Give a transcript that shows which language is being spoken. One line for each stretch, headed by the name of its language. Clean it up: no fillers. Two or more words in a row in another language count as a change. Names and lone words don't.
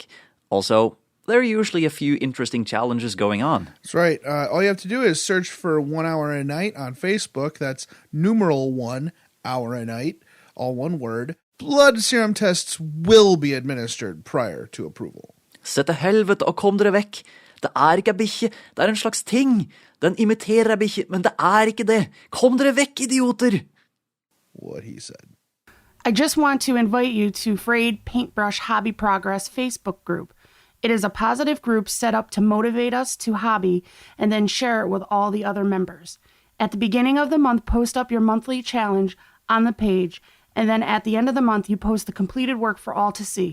English: Also, there are usually a few interesting challenges going on. That's right. All you have to do is search for 1 Hour a Night on Facebook. That's numeral 1 hour a night, all one word. Blood serum tests will be administered prior to approval.
Norwegian: Se til helvete og kom dere vekk. Det er ikke bikkje, det er en slags ting. Den imiterer bikkje, men det er ikke det. Kom dere vekk, idioter!
English: What he said. I just want to invite you to Frayed Paintbrush Hobby Progress Facebook group. It is a positive group set up to motivate us to hobby and then share it with all the other members. At the beginning of the month, post up your monthly challenge on the page, and then at the end of the month, you post the completed work for all to see.